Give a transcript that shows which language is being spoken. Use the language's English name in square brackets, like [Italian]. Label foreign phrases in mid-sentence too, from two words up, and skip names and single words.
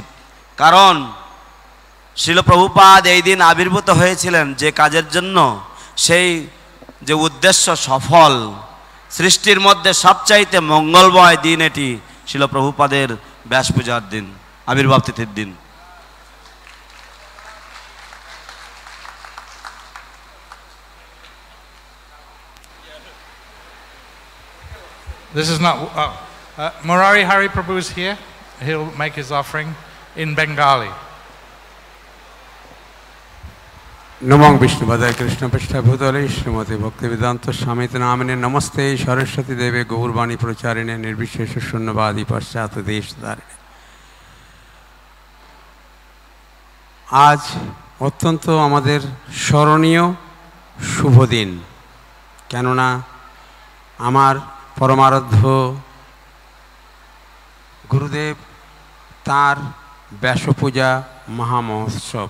[Bangla] কারণ শ্রীল প্রভুপাদ এই দিন আবির্ভূত হয়েছিলেন যে কাজের জন্য, সেই যে উদ্দেশ্য সফল। সৃষ্টির মধ্যে সবচাইতে মঙ্গলময় দিন এটি শ্রীল প্রভুপাদের ব্যাস পূজার দিন, আবির্ভাব তিথির দিন। [English] This is not, Murari Hari Prabhu is here. He'll make his offering in Bengali. [Sanskrit] नमो विष्णुपदाय कृष्णपृष्ठाय भूतले श्रीमते भक्तिवेदांत स्वामिते नामिने नमस्ते सरस्वती देवे गौरवाणी प्रचारिणे निर्विशेष शून्यवादी पश्चात देशधारिणे। [Bangla] आज অত্যন্ত আমাদের স্মরণীয় শুভ দিন, কেননা আমার পরমারাধ্য গুরুদেব তার ব্যাসপূজা মহামহোৎসব।